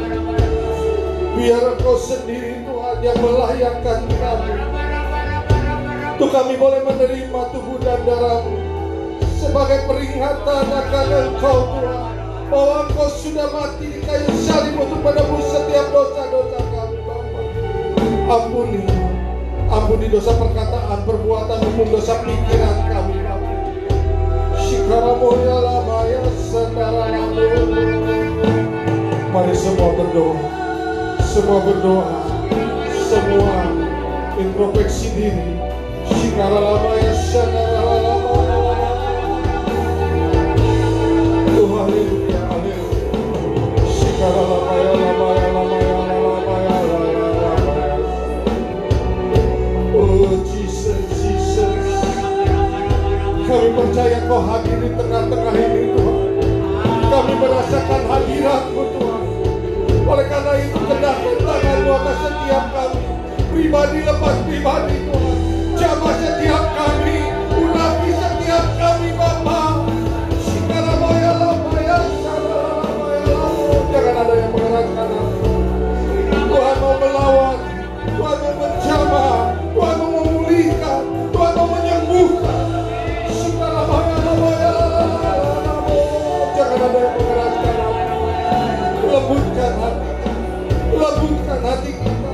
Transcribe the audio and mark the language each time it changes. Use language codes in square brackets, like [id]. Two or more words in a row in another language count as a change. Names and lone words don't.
[id] Biar Engkau sendiri Tuhan yang melayakkan kami, untuk kami boleh menerima tubuh dan darah-Mu sebagai peringatan akan Engkau Tuhan, bahwa Engkau sudah mati di kayu salib untuk menebus setiap dosa-dosa kami Bapa. Ampuni dosa perkataan, perbuatan maupun dosa pikiran kami Bapa. Shikaramoya lamaya sandaramu. Mari semua berdoa, semua introspeksi diri. Shikaralamaya sandaralamaya. Oh haleluya, haleluya. Shikaralamaya lamaya lamaya lamaya lamaya. Oh Jesus, Jesus. Kami percaya Kau hadir di tengah-tengah ini Tuhan. Kami merasakan hadirat-Mu Tuhan. Oleh karena itu kendaki tangan-Mu atas setiap kami, pribadi lepas pribadi Tuhan. Jamah setiap kami, urapi setiap kami Bapa. Shikaramaya lamaya saralamaya. Jangan ada yang mengeraskan hati. Tuhan mau melawan, Tuhan mau menjamah, Tuhan mau memulihkan, Tuhan mau menyembuhkan. Shikaramaya lamaya. Jangan ada yang mengeraskan hati. Lembutkan hati, lembutkan hati kita.